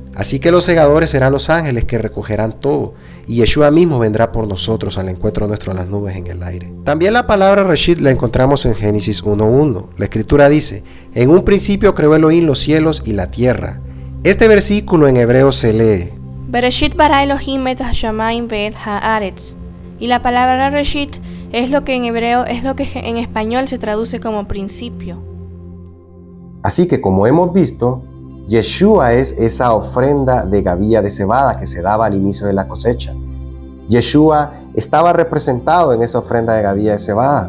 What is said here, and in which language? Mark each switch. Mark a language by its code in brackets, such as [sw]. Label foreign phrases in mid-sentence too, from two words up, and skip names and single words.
[es] Así que los segadores serán los ángeles que recogerán todo, y Yeshua mismo vendrá por nosotros al encuentro nuestro en las nubes en el aire. También la palabra Reshit la encontramos en Génesis 1:1. La escritura dice: en un principio creó Elohim los cielos y la tierra. Este versículo en hebreo se lee: [he] בראשית ברא אלוהים את השמים ואת הארץ. [es] Y la palabra Reshit es lo que en español se traduce como principio. Así que, como hemos visto, Yeshua es esa ofrenda de gavilla de cebada que se daba al inicio de la cosecha. Yeshua estaba representado en esa ofrenda de gavilla de cebada.